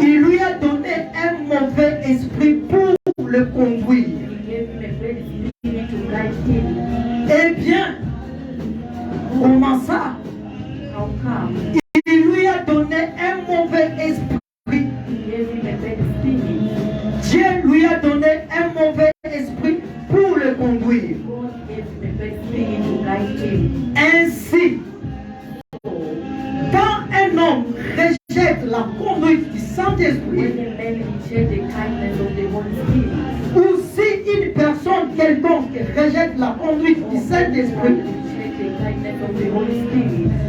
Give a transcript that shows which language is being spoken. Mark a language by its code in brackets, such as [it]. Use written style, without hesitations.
[fr] Il lui a donné un mauvais esprit pour le conduire. [en] He gave him a bad spirit to guide him. [fr] Eh bien, comment ça? [en] How come? [fr] Il lui a donné un mauvais esprit. [en] He gave him a bad spirit. [fr] Dieu lui a donné un mauvais esprit pour le conduire. [en] God gave him a bad spirit to guide him. [fr] Ainsi, [en] So, [fr] quand un homme rejette la conduite du Saint-Esprit, [en] when a man rejects the kindness of the Holy Spirit, [fr] ou si une personne quelconque rejette la conduite du Saint-Esprit, [en] reject the kindness of the Holy Spirit,